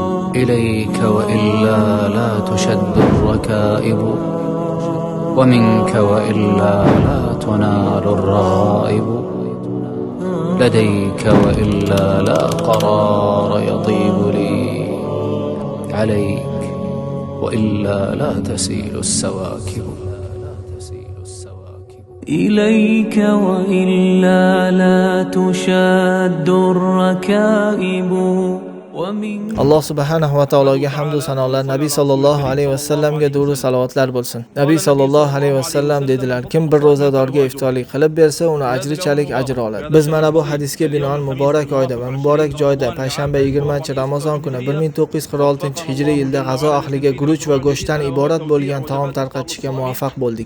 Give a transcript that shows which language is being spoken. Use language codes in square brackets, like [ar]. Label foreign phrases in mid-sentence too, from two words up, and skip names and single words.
[ar] إليك وإلا لا تشد الركائب، ومنك وإلا لا تنال الرائب، لديك وإلا لا قرار يطيب لي، عليك وإلا لا تسيل السواكب. إليك وإلا لا تشد الركائب. [uz] Alloh subhanahu va taologa hamd va sanolar, Nabiy [ar] صلى الله عليه وسلم [uz] durud salovatlar bo'lsin. Nabiy [ar] صلى الله عليه وسلم [uz] dedilar: kim bir ro'zadorga iftorlik qilib bersa, uni ajrichalik ajr oladi. Biz mana bu hadisga binoan muborak oyda va muborak joyda payshanba 20-Ramazon kuni 1946-hijriy yilda G'azo ahliga guruch va go'shtdan iborat bo'lgan taom tarqatishga muvaffaq bo'ldik.